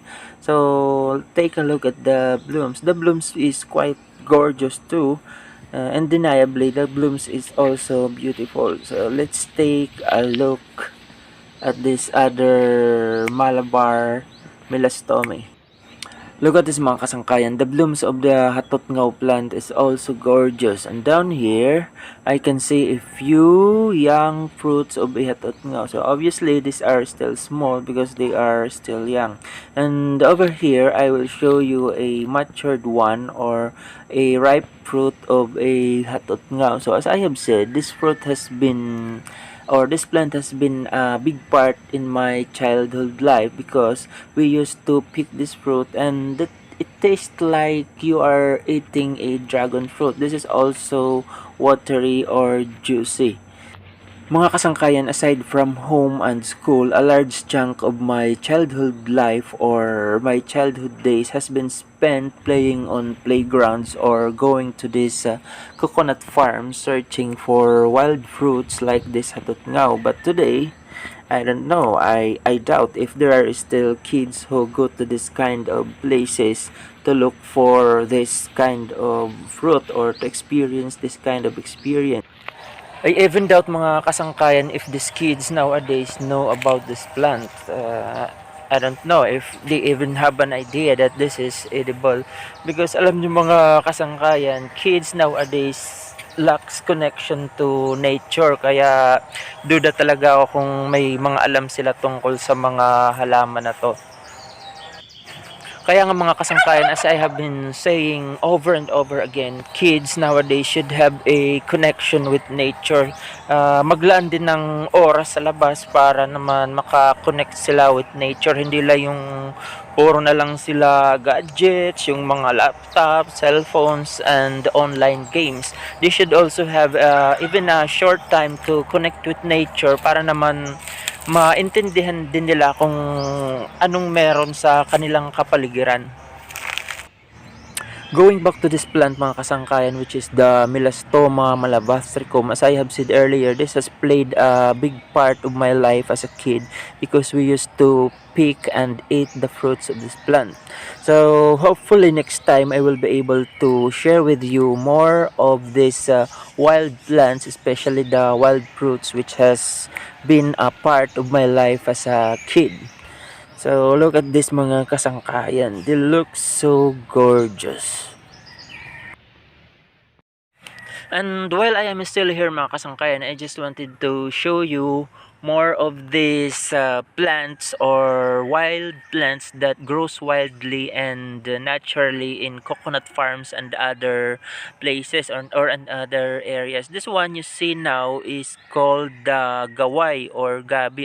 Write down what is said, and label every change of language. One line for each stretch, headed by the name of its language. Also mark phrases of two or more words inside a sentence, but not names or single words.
English: So take a look at the blooms. The blooms is quite gorgeous too. Undeniably, the blooms is also beautiful. So let's take a look at this other Malabar melastome. Look at this
Hiligaynon: mga kasangkayan.
English: The blooms of the Hatutngaw plant is also gorgeous. And down here, I can see a few young fruits of a Hatutngaw. So obviously, these are still small because they are still young. And over here, I will show you a matured one, or a ripe fruit of a Hatutngaw. So as I have said, this fruit has been, or this plant has been a big part in my childhood life because we used to pick this fruit, and it tastes like you are eating a dragon fruit. This is also watery or juicy.
Hiligaynon: Mga kasangkayan,
English: aside from home and school, a large chunk of my childhood life or my childhood days has been spent playing on playgrounds or going to these coconut farms searching for wild fruits like this Hatutngaw. But today, I don't know, I doubt if there are still kids who go to this kind of places to look for this kind of fruit or to experience this kind of experience. I even doubt
Hiligaynon: mga kasangkayan
English: if these kids nowadays know about this plant. I don't know if they even have an idea that this is edible. Because
Filipino: alam niyo mga kasangkayan,
English: kids nowadays lacks connection to nature.
Filipino: Kaya duda talaga ako kung may mga alam sila tungkol sa mga halaman na to. Kaya nga mga kasangkayan,
English: as I have been saying over and over again, kids nowadays should have a connection with nature.
Filipino: Maglaan din ng oras sa labas para naman makakonect sila
English: with nature.
Filipino: Hindi lang yung puro na lang sila gadgets, yung mga laptop, cellphones,
English: and online games. They should also have even a short time to connect with nature
Filipino: para naman maintindihan din nila kung anong meron sa kanilang kapaligiran.
English: Going back to this plant
Hiligaynon: mga kasangkayan,
English: which is the Melastoma Malabathricum, as I have said earlier, this has played a big part of my life as a kid because we used to pick and eat the fruits of this plant. So hopefully next time I will be able to share with you more of these wild plants, especially the wild fruits, which has been a part of my life as a kid. So look at this
Hiligaynon: mga kasangkayan.
English: They look so gorgeous. And while I am still here
Hiligaynon: mga kasangkayan,
English: I just wanted to show you more of these plants or wild plants that grows wildly and naturally in coconut farms and other places or in other areas. This one you see now is called the gaway or gabi.